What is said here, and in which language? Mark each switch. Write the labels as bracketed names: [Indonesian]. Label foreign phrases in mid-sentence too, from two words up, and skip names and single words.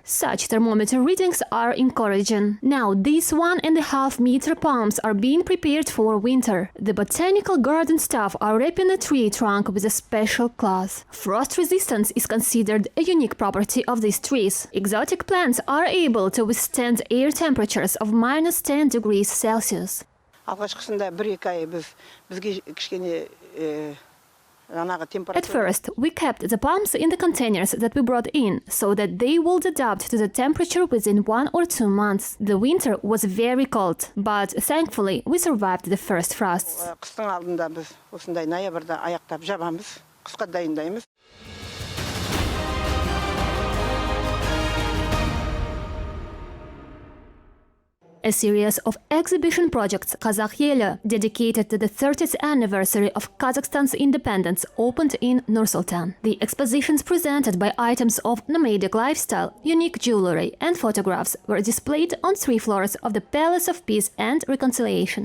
[English] Such thermometer readings are encouraging. Now, these 1.5-meter palms are being prepared for winter. The botanical garden staff are wrapping a tree trunk with a special cloth. Frost resistance is considered a unique property of these trees. Exotic plants are able to withstand air temperatures of minus 10 degrees Celsius. [Kazakh] Алғашқысында 1-2 ай бізге кішкене [English] At first, we kept the palms in the containers that we brought in, so that they would adapt to the temperature within 1 or 2 months. The winter was very cold, but thankfully we survived the first frosts. [Kazakh] Қыстың алдында біз осындай ноябрьда аяқтап жабамыз, қысқа дайындаймыз. [English] A series of exhibition projects, Qazaq Eli, dedicated to the 30th anniversary of Kazakhstan's independence, opened in Nur-Sultan. The expositions presented by items of nomadic lifestyle, unique jewelry and photographs were displayed on 3 floors of the Palace of Peace and Reconciliation.